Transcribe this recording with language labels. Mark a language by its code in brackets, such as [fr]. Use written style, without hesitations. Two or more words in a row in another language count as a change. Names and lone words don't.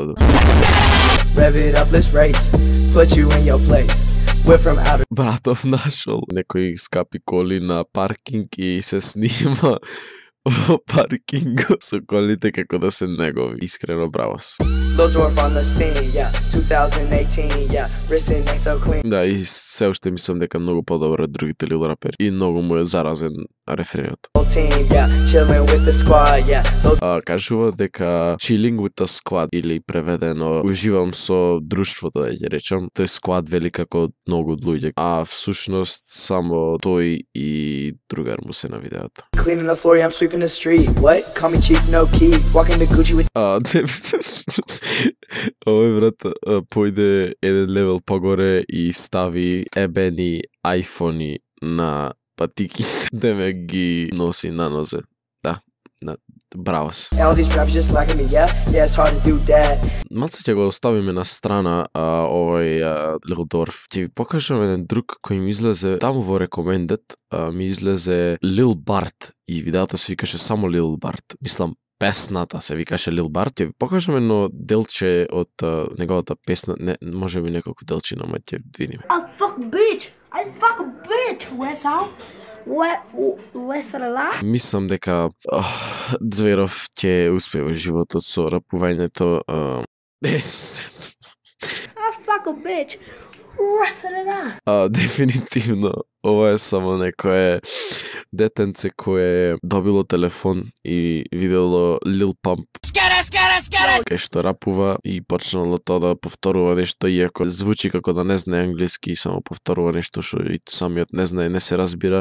[mk] Братов нашол некои скапи коли на паркинг и се снима во паркингот со колите како да се негови. Искрено браво. Да, и се уште мислам дека многу подобро од другите лил рапери и многу му е заразен рефренот. Кажува дека [en] chilling with the squad [mk] или преведено уживам со друштвото, да ќе речам. Тој squad вели како многу луѓе, а всушност само тој и другар му се на видеото. [en] Cleaning the floor, I'm sweeping the street. What? Call me chief, no key. Walking to Gucci with. [mk] Овој брат појде еден левел погоре и стави ебени айфони на патики, деме ги носи на нозе. Да, браво. [en] All these rappers just liking me, yeah, it's hard to do that. [mk] Малце ќе го оставиме на страна овој Лил Дорф. Ќе ви покажам еден друг кој ми излезе таму во рекомендет, ми излезе Лил Барт и видеото се викаше само Лил Барт. Мислам, песната се викаше Лил Барт. Ќе ви покажам едно делче од неговата песна, не, може би неколку делчина, ама ќе видиме. [en] I fuck a bitch, what's up? [mk] Мислам дека Зверов ќе успее во животот со рапувањето. [en] Fuck a bitch. [mk] Дефинитивно, ова е само некое детенце кое добило телефон и видело Лил Памп кај што рапува и почнало тоа да повторува нешто, иако звучи како да не знае англиски и само повторува нешто што и самиот не знае, не се разбира.